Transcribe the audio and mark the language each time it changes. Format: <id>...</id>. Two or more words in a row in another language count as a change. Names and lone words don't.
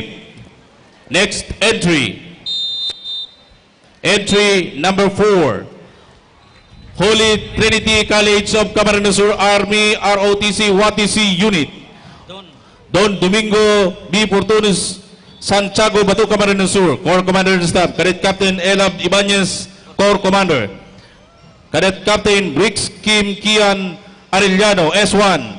<en>Next entry. Entry number 4, Holy Trinity College of Camarines Sur Army, ROTC, WATC Unit. Don Domingo B. Fortunes, Santiago, Bato, Camarines Sur, Corps Commander and Staff. Cadet Captain Elab Ibanez, Corps Commander. Cadet Captain Briggs Kim Kian Arellano, S1.</en>